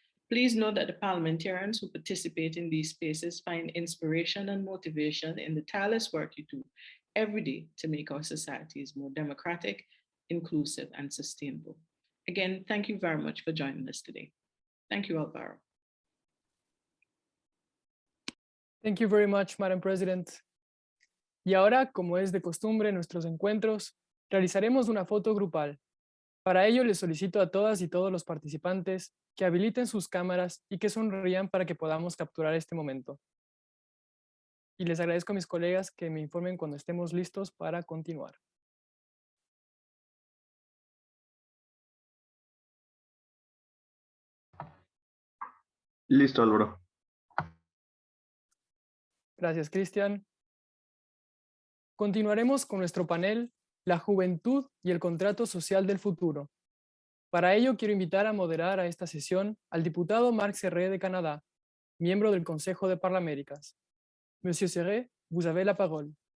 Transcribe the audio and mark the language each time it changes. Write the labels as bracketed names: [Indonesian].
[English] Please note that the parliamentarians who participate in these spaces find inspiration and motivation in the tireless work you do every day to make our societies more democratic, inclusive, and sustainable. Again, thank you very much for joining us today. Thank you, Alvaro. Thank you very much, Madam President. [Spanish] Y ahora, como es de costumbre en nuestros encuentros, realizaremos una foto grupal. Para ello, les solicito a todas y todos los participantes que habiliten sus cámaras y que sonrían para que podamos capturar este momento. Y les agradezco a mis colegas que me informen cuando estemos listos para continuar. Listo, Álvaro. Gracias, Cristian. Continuaremos con nuestro panel, La Juventud y el Contrato Social del Futuro. Para ello, quiero invitar a moderar a esta sesión al diputado Marc Serré de Canadá, miembro del Consejo de Parlaméricas. [French] Monsieur Serré, vous avez la parole.